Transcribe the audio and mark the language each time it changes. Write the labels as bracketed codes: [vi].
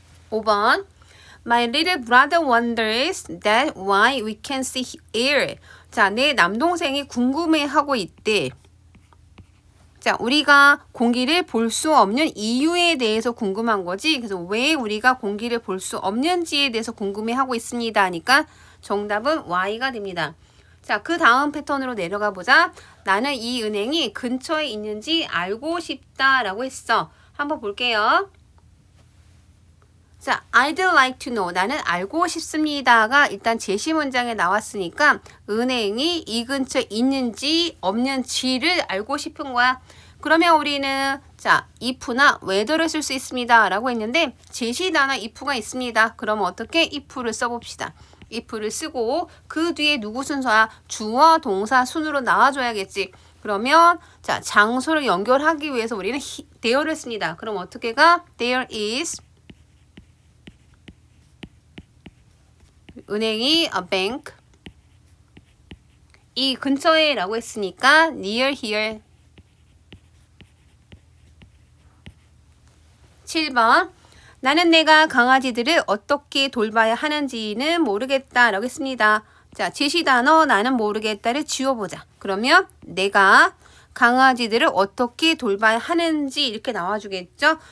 [en] 5번 My little brother wonders that why we can see air. [ko] 자, 내 남동생이 궁금해하고 있대. 자, 우리가 공기를 볼 수 없는 이유에 대해서 궁금한 거지. 그래서 왜 우리가 공기를 볼 수 없는지에 대해서 궁금해하고 있습니다 하니까 정답은 Y가 됩니다. 자, 그 다음 패턴으로 내려가 보자. 나는 이 은행이 근처에 있는지 알고 싶다라고 했어. [en] 한번 볼게요. [ko] 자, [en] I'd like to know. [ko] 나는 알고 싶습니다가 일단 제시 문장에 나왔으니까 은행이 이 근처에 있는지 없는지를 알고 싶은 거야. 그러면 우리는 자, if나 whether를 쓸 수 있습니다 라고 했는데 제시 단어 if가 있습니다. 그러면 어떻게 if를 써봅시다. if를 쓰고 그 뒤에 누구 순서야? 주어 동사 순으로 나와줘야겠지. 그러면 자, 장소를 연결하기 위해서 우리는 there를 씁니다. 그럼 어떻게 가? [en] There is [ko] 은행이 [en] a bank [ko] 이 근처에 라고 했으니까 [en] near here. [ko] 7번 나는 내가 강아지들을 어떻게 돌봐야 하는지는 모르겠다 라고 했습니다. 자, 제시 단어 나는 모르겠다를 지워보자. 그러면 내가 강아지들을 어떻게 돌봐야 하는지 이렇게 나와주겠죠.